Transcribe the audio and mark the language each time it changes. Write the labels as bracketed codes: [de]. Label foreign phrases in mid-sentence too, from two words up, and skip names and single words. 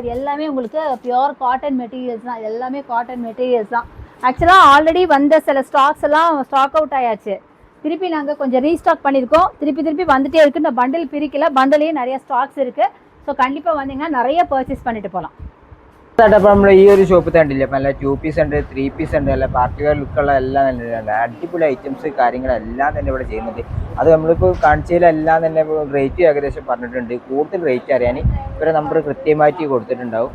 [ta] இது எல்லாமே உங்களுக்கு [en] pure cotton materials [ta] தான். எல்லாமே [en] cotton materials [ta] தான். ஆக்சுவலாக ஆல்ரெடி வந்த சில ஸ்டாக்ஸ் எல்லாம் [en] stock out [ta] ஆயாச்சு. திருப்பி நாங்கள் கொஞ்சம் ரீஸ்டாக் பண்ணியிருக்கோம். திருப்பி வந்துட்டே இருக்குது. இந்த பண்டில் பிரிக்கல, பண்டிலையும் நிறைய ஸ்டாக்ஸ் இருக்குது. ஸோ கண்டிப்பாக வந்தீங்கன்னா நிறைய பர்ச்சேஸ் பண்ணிட்டு போகலாம். [ml] നമ്മൾ ഈ ഒരു ഷോപ്പ് കണ്ടില്ല, നല്ല 2 പീസ് ഉണ്ട്, 3 പീസ് ഉണ്ട്, അല്ല [en] party wear [ml] ലുക്കുള്ള എല്ലാം തന്നെ അടിപൊളി ഐറ്റംസ് കാര്യങ്ങളെല്ലാം തന്നെ ഇവിടെ ചെയ്യുന്നുണ്ട്. അത് നമ്മളിപ്പോൾ കാണിച്ചതിലെല്ലാം തന്നെ റേറ്റ് ഏകദേശം പറഞ്ഞിട്ടുണ്ട്. കൂടുതൽ റേറ്റ് അറിയാൻ ഇവരെ നമ്പർ കൃത്യമായിട്ട് കൊടുത്തിട്ടുണ്ടാവും.